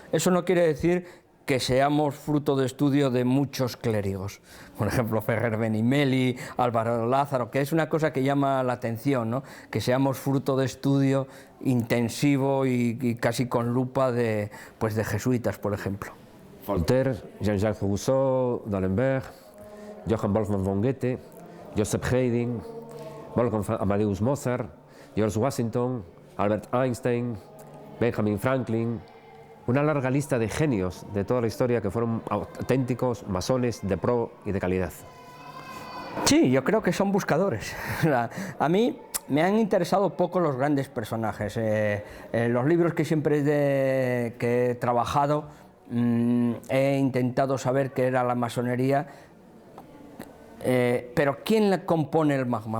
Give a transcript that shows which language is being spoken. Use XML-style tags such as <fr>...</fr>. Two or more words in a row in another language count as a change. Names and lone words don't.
<es>Eso no quiere decir que seamos fruto de estudio de muchos clérigos, por ejemplo Ferrer Benimeli, Álvaro Lázaro, que es una cosa que llama la atención, ¿no? Que seamos fruto de estudio intensivo y casi con lupa de jesuitas, por ejemplo. Voltaire, Jean-Jacques Rousseau, D'Alembert, Johann Wolfgang von Goethe, Joseph Haydn, Wolfgang Amadeus Mozart, George Washington, Albert Einstein, Benjamin Franklin. Una larga lista de genios de toda la historia que fueron auténticos masones de pro y de calidad. Sí, yo creo que son buscadores. A mí me han interesado poco los grandes personajes. Los libros que siempre que he trabajado he intentado saber qué era la masonería, pero ¿quién le compone el magma?</es>